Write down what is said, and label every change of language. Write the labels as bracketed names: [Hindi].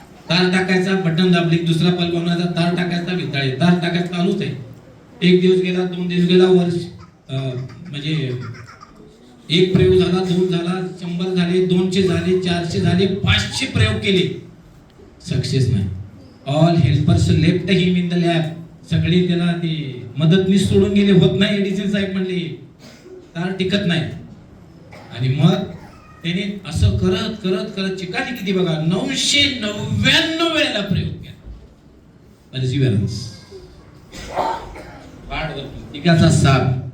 [Marathi] तार टाकायचा, बटन दाबली, दुसरा बल्ब बनवायचा, तार टाकायचा, वितळे, तार टाकायचा, चालूच आहे. एक दिवस गेला, 2 दिवस गेला, वर्ष म्हणजे एक प्रयोग झाला, 2 झाला, 100 झाले, 200 झाले, 400 झाले, 500 प्रयोग केले, सक्सेस नाही. [English] All helpers left him in the lab. [Marathi] सगळे त्याला ते मदतनीस सोडून गेले, होत नाही. एडिसन साहेब म्हणले तार टिकत नाही. आणि मग त्याने असं करत करत करत चिकाटी किती बघा, 999 वेळेला प्रयोग केला. परसिव्हरन्स, टिकाचा साथ.